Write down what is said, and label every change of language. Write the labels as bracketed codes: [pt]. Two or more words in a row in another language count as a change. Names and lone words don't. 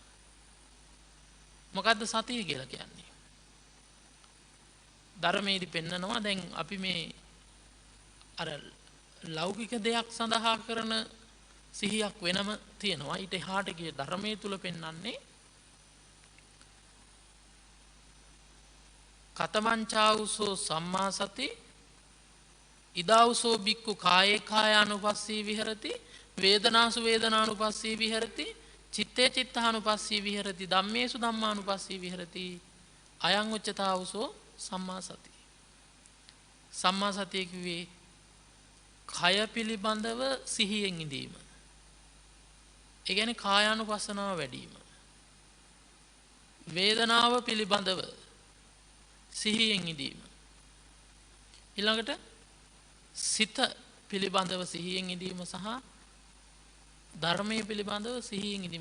[si] මොකද්ද සතිය කියලා කියන්නේ? ධර්මයේදී පෙන්නනවා දැන් අපි මේ අර ලෞකික දෙයක් සඳහා කරන සිහියක් වෙනම තියෙනවා. ඊට එහාට ගිය ධර්මයේ තුල පෙන්වන්නේ [pi] කතමංචාවුසෝ සම්මා සති ඉදාවුසෝ බික්කු කායේ කායානුපස්සී විහෙරති වේදනාසු වේදනානුපස්සී විහෙරති චිත්තේ චිත්තානුපස්සී විහෙරති ධම්මේසු ධම්මානුපස්සී විහෙරති අයං උච්චතාවුසෝ සම්මා සති. [si] සම්මා සතිය කිව්වේ කය පිළිබඳව සිහියෙන් ඉඳීම. ඒ කියන්නේ කායානුපස්සනාව වැඩි වීම. වේදනාව පිළිබඳව සිහියෙන් ඉඳීම. ඊළඟට සිත පිළිබඳව සිහියෙන් ඉඳීම සහ ධර්මයේ පිළිබඳව සිහියෙන් ඉඳීම.